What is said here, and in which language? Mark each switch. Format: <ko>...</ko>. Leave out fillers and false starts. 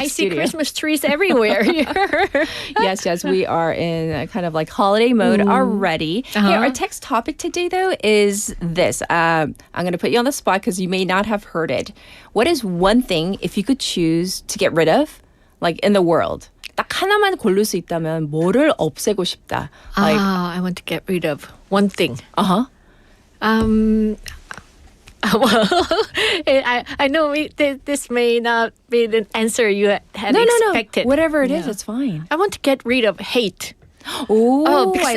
<en>I see Christmas trees everywhere here. Yes, we are in a kind of like holiday mode already. Here, our text topic today, though, is this. I'm going to put you on the spot because you may not have heard it. What is one thing, if you could choose to get rid of, like in the world?</en> <ko>딱 하나만 고를 수 있다면 뭐를 없애고 싶다?</ko> <en>Like, I want to get rid of one thing. Well, I know this may not be the answer you had expected. No. Whatever it is, it's fine. I want to get rid of hate. Because</en>